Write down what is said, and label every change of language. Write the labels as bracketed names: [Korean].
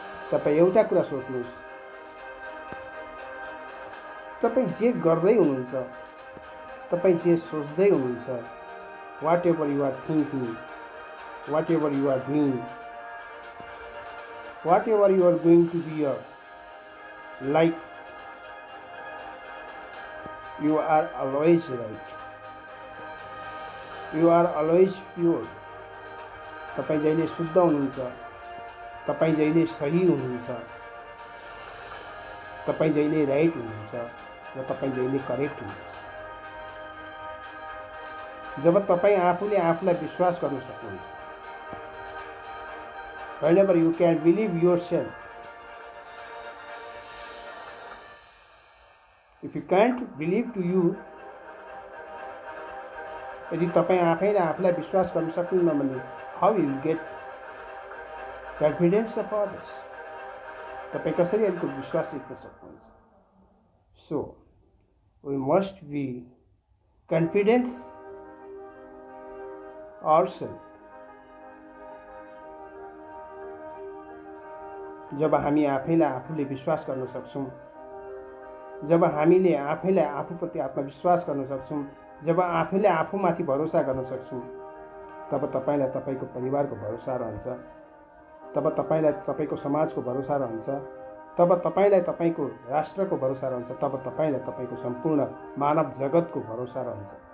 [Nepali] तपाईँ एउटा कुरा सोच्नुहोस्, तपाईँ जे गर्दै हुनुहुन्छ, तपाईँ जे सोच्दै हुनुहुन्छ, [English] Whatever you are thinking, whatever you are doing, whatever you are going to be a like, you are always right, you are always pure. [Nepali] तपाईँ जहिले शुद्ध हुनुहुन्छ, तपाईँ जहिले सही हुनुहुन्छ, तपाईँ जहिले राइट हुनुहुन्छ र तपाईँ जहिले करेक्ट हुनुहुन्छ। जब तपाईँ आफूले आफूलाई विश्वास गर्न सक्नुहुन्छ, [English] whenever you can believe yourself, if you can't believe to you, [Nepali] यदि तपाईँ आफैले आफूलाई विश्वास गर्न सक्नुहुन्न भने [English] how you will get confidence of others? [Nepali] तपाईँ कसरी अरूको विश्वास जित्न सक्नुहुन्छ? [English] So we must be confidence ourselves. [Nepali] जब हामी आफैलाई आफूले विश्वास गर्न सक्छौँ, जब हामीले आफैलाई आफूप्रति आत्मविश्वास गर्न सक्छौँ, जब आफैले आफूमाथि भरोसा गर्न सक्छौँ, तब तपाईलाई तपाईको परिवारको भरोसा रहन्छ, तब तपाईलाई तपाईको समाजको भरोसा रहन्छ, तब तपाईलाई तपाईको राष्ट्रको भरोसा रहन्छ, तब तपाईलाई तपाईको सम्पूर्ण मानव जगतको भरोसा रहन्छ।